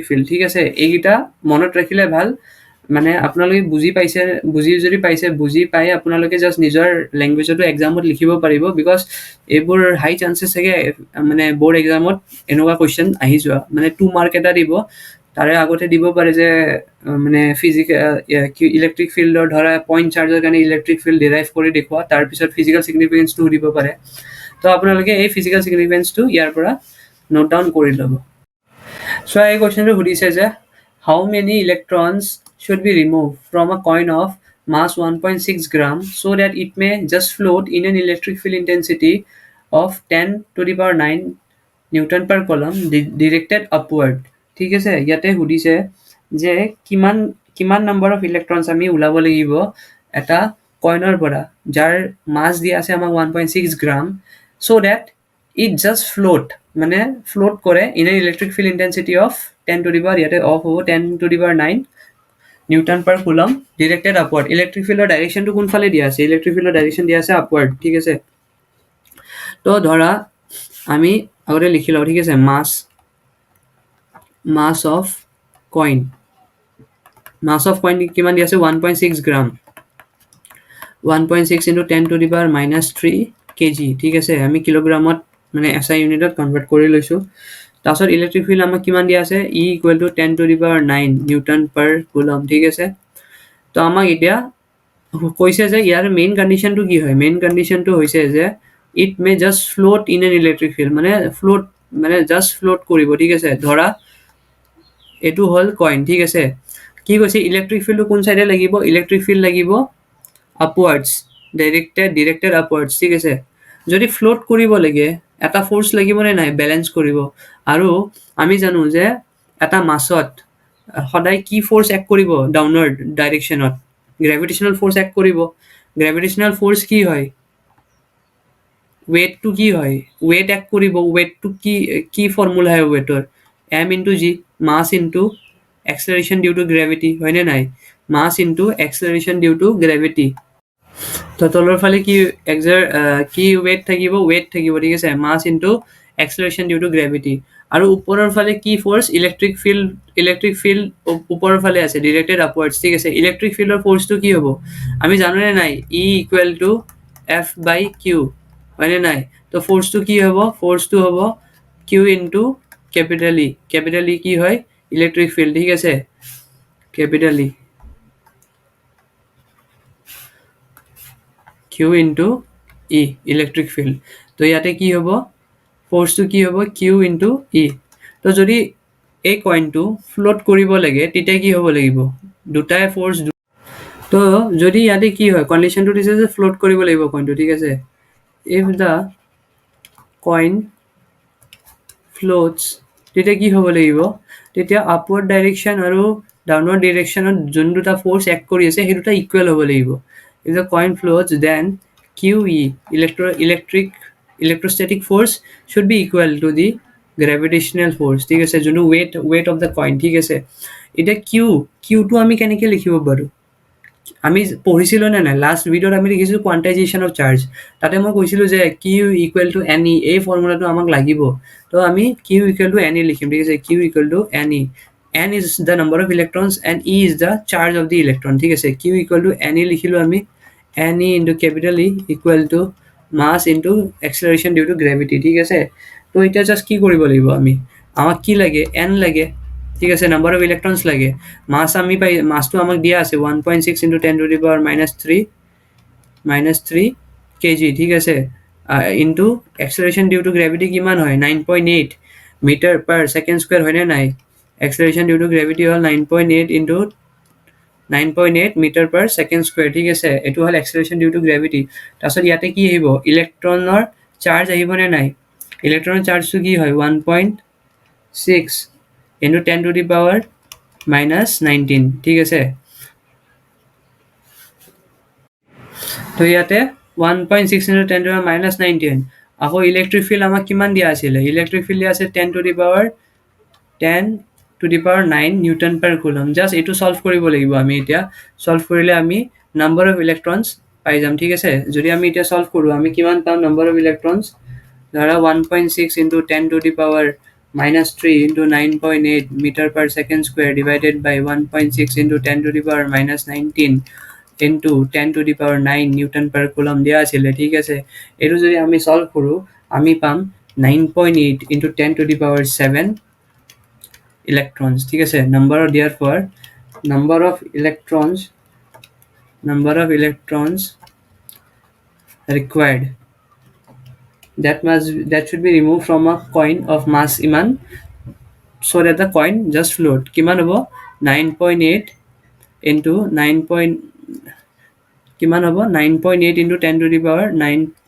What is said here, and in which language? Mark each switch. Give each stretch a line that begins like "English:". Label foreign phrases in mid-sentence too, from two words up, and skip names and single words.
Assamese: ফিল্ড ঠিক আছে এইগিটা মনত ৰাখিলে ভাল মানে আপোনালোকে বুজি পাই আপোনালোকে জাস্ট নিজৰ ল্যাঙ্গুৱেজটো এক্সামত লিখিব পাৰিব বিকজ এইবোৰ
English: high chances
Assamese: থাকে মানে
English: board exam
Assamese: এনেকুৱা কোৱেশ্চন আহি যোৱা মানে 2 মাৰ্ক এটা দিব তাৰে আগতে দিব পাৰে যে মানে
English: electric field
Assamese: ধৰা
English: point charge
Assamese: কাৰণে
English: electric field derive
Assamese: কৰি দেখুৱা তাৰ পিছত
English: physical significance
Assamese: দিব পাৰে তো আপোনালোকে এই
English: physical significance
Assamese: ইয়াৰ পৰা
English: note down
Assamese: কৰি ল'ব সো এই কোৱেশ্চনটো সুধিছে যে
English: how many electrons should be removed from a coin of mass 1.6 gram so that it may just float in an electric field intensity of 10 to the power 9 Newton per coulomb directed upward
Assamese: ঠিক আছে ইয়াতে সুধিছে যে কিমান
English: number of electrons
Assamese: আমি উলাব লাগিব এটা কইনৰ পৰা যাৰ
English: মাস
Assamese: দিয়া আছে আমাক
English: 1.6 গ্ৰাম so that it just মানে float কৰে in an electric field intensity of 10 to the power
Assamese: ইয়াতে অফ হ'ব
English: 10 to the power 9 Newton per coulomb directed upward electric field direction to
Assamese: কোনফালে দিয়া আছে
English: electric field direction
Assamese: দিয়া আছে
English: upward
Assamese: ঠিক আছে তো ধৰা আমি আগতে লিখি লও ঠিক আছে
English: mass of coin
Assamese: কিমান দিয়া আছে 1.6 গ্রাম
English: 1.6 into 10 to the power minus 3 kg
Assamese: ঠিক আছে আমি কিলোগ্ৰামত মানে
English: SI unit convert
Assamese: কৰি লৈছো তাছত
English: electric field
Assamese: আমাক কিমান দিয়া আছে
English: E = 10 to the power 9 newton per coulomb
Assamese: ঠিক আছে তো আমাক এতিয়া কৈছে যে ইয়াৰ
English: main condition
Assamese: কি হয়
English: main condition
Assamese: হৈছে যে
English: it may just float in an electric field
Assamese: মানে
English: just float
Assamese: কৰিব ঠিক আছে ধৰা এটো হল কইন ঠিক আছে কি কৈছে
English: electric field
Assamese: কোন সাইডে লাগিব
English: electric field
Assamese: লাগিব
English: upwards directed upwards
Assamese: ঠিক আছে যদি ফ্লোট কৰিব লাগে এটা ফোর্স লাগিব নে নাই ব্যালেন্স কৰিব আৰু আমি জানো যে এটা মাছত সদায় কি ফোর্স এক কৰিব
English: downward direction gravitational force
Assamese: এক কৰিব
English: gravitational force
Assamese: কি হয় weight to কি হয় weight এক কৰিব weight to কি ফর্মুলা হয় weightor
English: m into g mass into acceleration due to gravity
Assamese: হয় নে নাই
English: mass into acceleration due to gravity
Assamese: তো তলৰ ফালে কি weight থাকিব ঠিক আছে
English: mass into acceleration due to gravity
Assamese: আৰু ওপৰৰ ফালে কি ফোর্স
English: electric field
Assamese: ওপৰৰ ফালে আছে
English: directed upwards
Assamese: ঠিক আছে
English: electric field force
Assamese: কি হ'ব আমি জানো নে নাই
English: E equal to F/Q
Assamese: হয় নে নাই তো ফোর্সটো কি হ'ব ফোর্সটো হ'ব
English: Q into capital E
Assamese: কি হয়
English: electric field
Assamese: ঠিক আছে
English: capital E Q into E electric field
Assamese: তো ইয়াতে কি হ'ব ফোর্সটো কি হ'ব
English: Q into E
Assamese: তো যদি এই কয়েনটো ফ্লোট কৰিব লাগে তেতিয়া কি হ'ব লাগিব দুটাই ফোর্স তো যদি ইয়াতে কি হয় কন্ডিশনটো দিছে যে ফ্লোট কৰিব লাগিব কয়েনটো ঠিক আছে
English: if the coin floats
Assamese: তেতিয়া কি হ'ব লাগিব তেতিয়া
English: upward direction
Assamese: আৰু
English: downward direction
Assamese: যোন দুটা ফোর্স এক কৰি আছে সেই দুটা ইকুয়াল হ'ব লাগিব
English: if the coin floats then QE electrostatic force should be equal to the gravitational force
Assamese: ঠিক আছে যোনটো
English: weight of the coin
Assamese: ঠিক আছে এটা Q টো আমি কেনেকৈ লিখিব পাৰো আমি পঢ়িছিলো নে নাই
English: last video
Assamese: আমি লিখিছিলো
English: quantization of charge
Assamese: তাতে মই কৈছিলো যে
English: Q equal to NE
Assamese: এই ফর্মুলাটো আমাক লাগিব তো আমি
English: Q equal to NE
Assamese: লিখিম ঠিক আছে
English: Q equal to NE N is the number of electrons and E is the charge of the electron
Assamese: ঠিক আছে
English: Q equal to NE
Assamese: লিখিলো আমি
English: NE into capital E equal to mass into acceleration due to gravity
Assamese: ঠিক আছে তো এটা জাস্ট কি কৰিব লাগিব আমি আমাক কি লাগে N লাগে ঠিক আছে
English: number of electrons
Assamese: লাগে মাস আমি পাই মাসটো আমাক দিয়া আছে
English: 1.6 into 10 to the power
Assamese: -3 kg ঠিক আছে
English: into acceleration due to gravity
Assamese: কিমান হয়
English: 9.8 meter per second square
Assamese: হয় না নাই
English: acceleration due to gravity
Assamese: হল
English: 9.8 into 9.8 meter per second square
Assamese: ঠিক আছে এটো হল
English: acceleration due to gravity
Assamese: তাছত ইয়াতে কি আহিব ইলেকট্রনৰ চার্জ আহিব নে নাই ইলেকট্রনৰ চার্জটো কি হয়
English: 1.6 into 10 to the power -19
Assamese: ঠিক আছে তো ইয়াতে
English: 1.6 into 10 to the power -19
Assamese: আকৌ ইলেকট্রিক ফিল্ড আমাক কিমান দিয়া আছিল ইলেকট্রিক ফিল্ড দিয়া আছে
English: 10 to the power 9 newton per coulomb
Assamese: জাস্ট এটো সলভ কৰিব লাগিব আমি এতিয়া সলভ কৰিলে আমি
English: number of electrons
Assamese: পাই যাম ঠিক আছে যদি আমি এটা
English: সলভ
Assamese: কৰো আমি কিমান পাম
English: number of electrons ধৰা 1.6 into 10 to the power -3 into 9.8 meter per second square divided by 1.6 into 10 to the power -19 into 10 to the power 9 newton per coulomb
Assamese: দিয়া আছিল ঠিক আছে এটো যদি আমি
English: সলভ
Assamese: কৰো আমি পাম
English: 9.8 into 10 to the power 7 electrons
Assamese: ঠিক আছে
English: number of therefore number of electrons required that should be removed from a coin of mass iman so that the coin just float
Assamese: কিমান হ'ব
English: 9.8 into 9 point
Assamese: কিমান হ'ব
English: 9.8 into 10 to the power 9